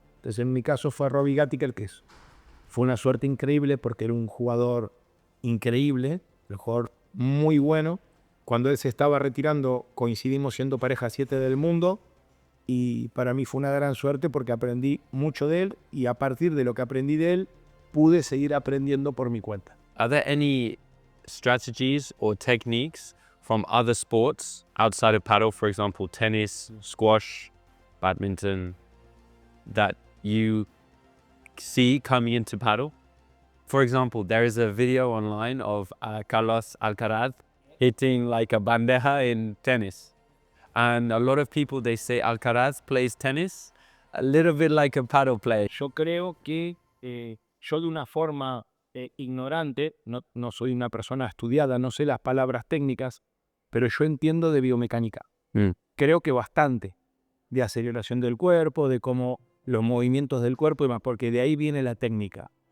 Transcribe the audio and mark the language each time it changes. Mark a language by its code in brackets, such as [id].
[es] Entonces en mi caso fue Robbie Gatti, fue una suerte increíble porque era un jugador increíble, un jugador muy bueno. Cuando él se estaba retirando coincidimos siendo pareja 7 del mundo y para mí fue una gran suerte porque aprendí mucho de él y a partir de lo que aprendí de él pude seguir aprendiendo por mi cuenta. [en] Are there any strategies or techniques from other sports outside of paddle, for example, tennis, squash, badminton, that you see coming into paddle? For example, there is a video online of Carlos Alcaraz hitting like a bandeja in tennis. And a lot of people, they say Alcaraz plays tennis a little bit like a paddle player. [es] Yo creo que yo de una forma ignorante, no soy una persona estudiada, no sé las palabras técnicas, pero yo entiendo de biomecánica. Creo que bastante, de aceleración del cuerpo, de cómo los movimientos del cuerpo y más, porque de ahí viene la técnica.